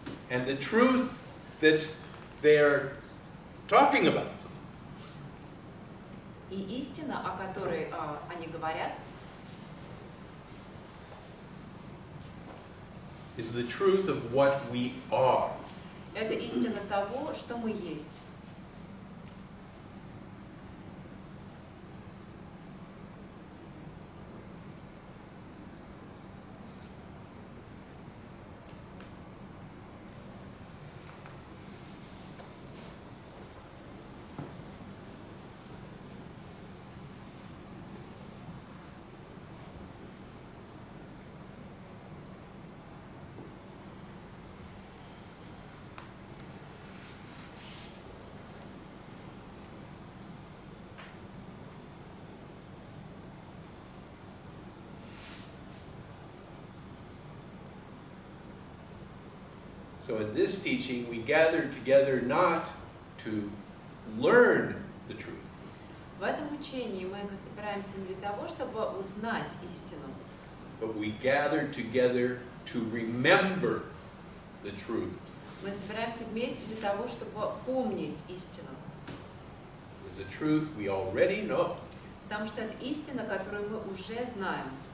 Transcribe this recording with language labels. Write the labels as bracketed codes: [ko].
[en] And the truth that they're talking about [ru] И истина, о которой они говорят, [en] is the truth of what we are. [ru] это истина того, что мы есть. [en] So in this teaching, we gather together not to learn the truth, [ru] В этом учении мы собираемся не для того, чтобы узнать истину, [en] but we gather together to remember the truth. [ru] мы собираемся вместе для того, чтобы помнить истину. [en] It's a truth we already know. [ru] Потому что это истина, которую мы уже знаем.